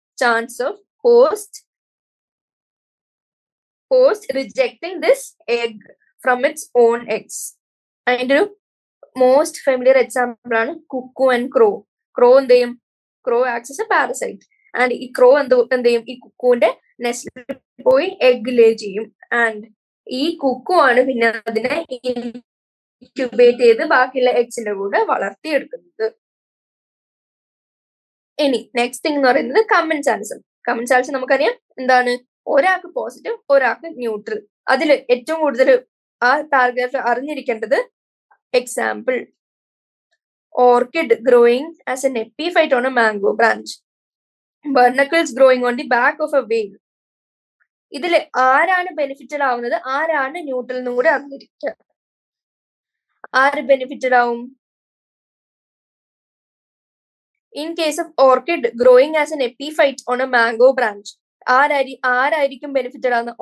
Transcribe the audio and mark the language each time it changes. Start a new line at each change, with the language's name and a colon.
English: chance of host rejecting this egg from its own eggs.
Malayalam: അതിന്റെ ഒരു most familiar example ആണ് Kuku and ക്രോ. എന്ത് ചെയ്യും?
English: Crow acts as a parasite.
Malayalam: And ഈ ക്രോ എന്ത് ചെയ്യും? ഈ കുക്കുവിന്റെ നെസ്റ്റിൽ പോയി എഗ് ലേ ചെയ്യും. ആൻഡ് ഈ കുക്കു ആണ് പിന്നെ അതിനെ ഇൻക്യുബേറ്റ് ചെയ്ത് ബാക്കിയുള്ള എഗ്സിന്റെ കൂടെ വളർത്തിയെടുക്കുന്നത്. ഇനി നെക്സ്റ്റ് തിങ് എന്ന് പറയുന്നത് കമൻസാലിസം. കമൻസാലിസം നമുക്കറിയാം എന്താണ്? ഒരാൾക്ക് പോസിറ്റീവ്, ഒരാൾക്ക് ന്യൂട്രൽ. അതിൽ ഏറ്റവും കൂടുതൽ ആ പാരഗ്രാഫിൽ അറിഞ്ഞിരിക്കേണ്ടത് example
English: orchid growing as an epiphyte on a mango branch, barnacles growing on the back of a whale.
Malayalam: ഇതിൽ ആരാണ് ബെനിഫിറ്റഡ് ആവുന്നത്, ആരാണ് ന്യൂട്രൽ എന്നും കൂടെ അറിഞ്ഞിരിക്കുക. ആര് ബെനിഫിറ്റഡ് ആവും?
English: in case of orchid growing as an epiphyte on a mango branch,
Malayalam: ആരായിരിക്കും ബെനിഫിറ്റഡ് ആവുന്ന?